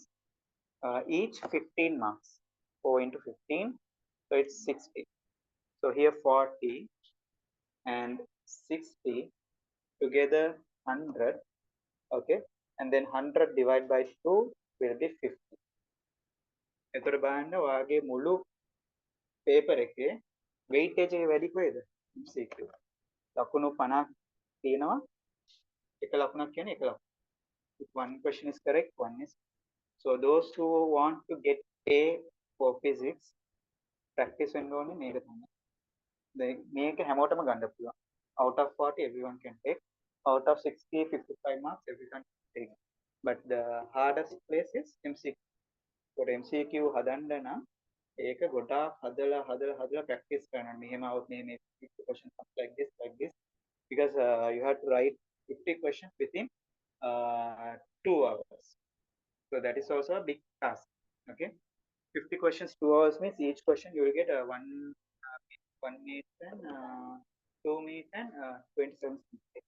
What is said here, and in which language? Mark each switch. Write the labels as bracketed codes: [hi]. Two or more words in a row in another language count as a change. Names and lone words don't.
[en] Each 15 marks. 4 into 15, so it's 60. So here 40 and 60 together 100. Okay, and then 100 divided by 2 will be 50. [si] එතකොට බලන්න ඔයාගේ මුළු paper එකේ weightage එක වැඩි කොහෙද? MCQ. ලකුණු 50ක් තියෙනවා. එක ලකුණක් කියන්නේ එක ලකුණ. [en] If one question is correct, one is. So those who want to get A for physics, practice [si] වෙන්න ඕනේ මේක තමයි. මේක හැමෝටම ගන්න පුළුවන්. [en] Out of 40 everyone can take. Out of 60, 55 marks everyone can take. But the hardest place is MCQ. For MCQ [si] හදන්න නම් ඒක ගොඩාක් හදලා practice කරන්න. මෙහෙම આવුත් මේ [en] 50 questions like this because you have to write 50 questions within 2 hours. So that is also a big task. Okay, 50 questions 2 hours means each question you will get 1 minute and 2 minutes and 27 seconds.